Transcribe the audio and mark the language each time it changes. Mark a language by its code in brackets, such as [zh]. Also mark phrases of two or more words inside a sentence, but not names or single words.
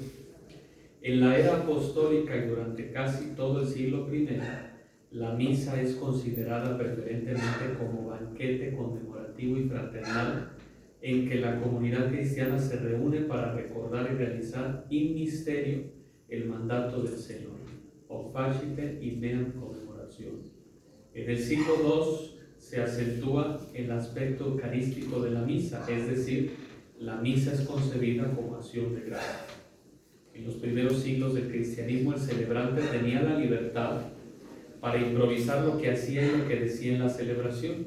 [es] En la era apostólica y durante casi todo el siglo I, la misa es considerada preferentemente como banquete conmemorativo y fraternal en que la comunidad cristiana se reúne para recordar y realizar [la] in misterio [es] el mandato del Señor. [la] O facite in meam conmemoración. [es] En el siglo II se acentúa el aspecto eucarístico de la misa, es decir, la misa es concebida como acción de gracias. En los primeros siglos del cristianismo, el celebrante tenía la libertad para improvisar lo que hacía y lo que decía en la celebración.